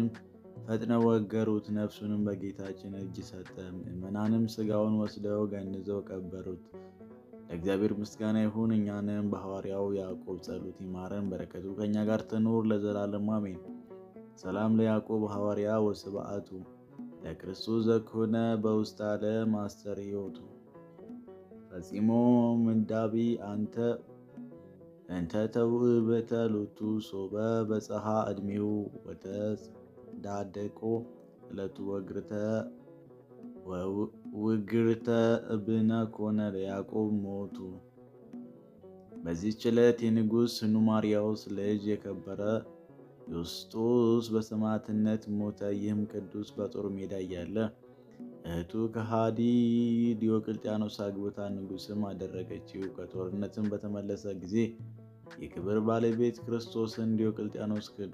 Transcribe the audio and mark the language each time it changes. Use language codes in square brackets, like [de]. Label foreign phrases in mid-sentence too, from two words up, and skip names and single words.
[am] ፈጥነው ወገሩት። ነፍሱንም በጌታችን እጅ ሰጠ። ምዕመናንም ሥጋውን ወስደው ገንዘው ቀበሩት። ለእግዚአብሔር ምስጋና ይሁን። እኛንም በሐዋርያው ያዕቆብ ጸሎት ይማረን፣ በረከቱ ከእኛ ጋር ትኑር ለዘላለሙ አሜን። [gez] ሰላም ለያዕቆብ ሐዋርያ ወስብዓቱ ለክርስቶስ ዘኮነ በውስተ ዓለም አስተርእዮቱ ፈጺሞ ምንዳቢ እንተ ተውእበተ ሎቱ ሶበ በጽሐ ዕድሜሁ ወተዳደቆ ዕለቱ ውግርተ እብነ ኮነ ለያዕቆብ ሞቱ። [am] በዚህች ዕለት የንጉሥ ኑማርያዎስ ልጅ የከበረ ዮስጦስ በሰማዕትነት ሞተ። ይህም ቅዱስ በጦር ሜዳ እያለ እህቱ ከሃዲ ዲዮቅልጥያኖስ አግብታ ንጉሥም አደረገችው። ከጦርነትም በተመለሰ ጊዜ የክብር ባለቤት ክርስቶስን ዲዮቅልጥያኖስ ክዶ